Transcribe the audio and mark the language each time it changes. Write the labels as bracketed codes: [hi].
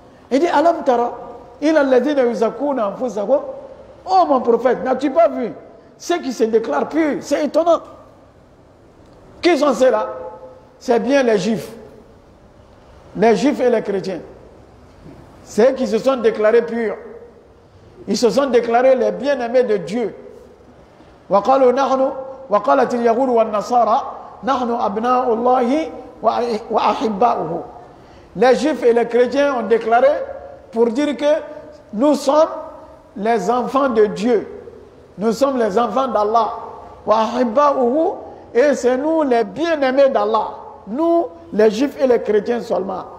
[fr] Il dit, [ar] Alam tara, [fr] il a dit oh mon prophète, n'as-tu pas vu ceux qui se déclarent purs? C'est étonnant. Qui sont ceux-là? C'est bien les juifs. Les juifs et les chrétiens. Ceux qui se sont déclarés purs. Ils se sont déclarés les bien-aimés de Dieu. [ar] وقالوا نحن وقالت اليهود والنصارى نحن أبناء الله وأحباؤه. [fr] Les juifs et les chrétiens ont déclaré pour dire que nous sommes les enfants de Dieu. Nous sommes les enfants d'Allah. [ar] وأحباؤه. [fr] Et c'est nous les bien-aimés d'Allah. Nous, les juifs et les chrétiens seulement.